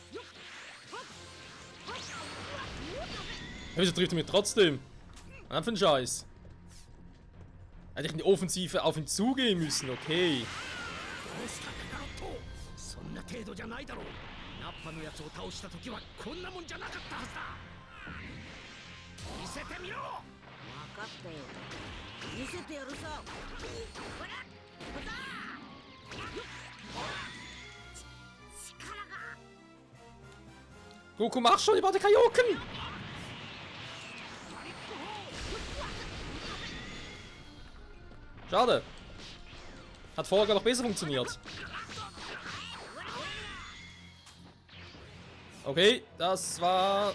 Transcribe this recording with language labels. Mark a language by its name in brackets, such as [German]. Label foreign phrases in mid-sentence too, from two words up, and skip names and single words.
[German] Wieso trifft er mich trotzdem? Was für ein Scheiß. Hätte ich in die Offensive auf ihn zugehen müssen, okay. [Japanese] ナッパのやつを倒した時はこんなもんじゃなかったはずだ。見せてみろ。分かったよ。見せてやるさ。ほら、ほら。力が。 [German] Goku, mach schon, ich warte Kaioken! Schade. Hat vorher noch besser funktioniert. Okay, das war...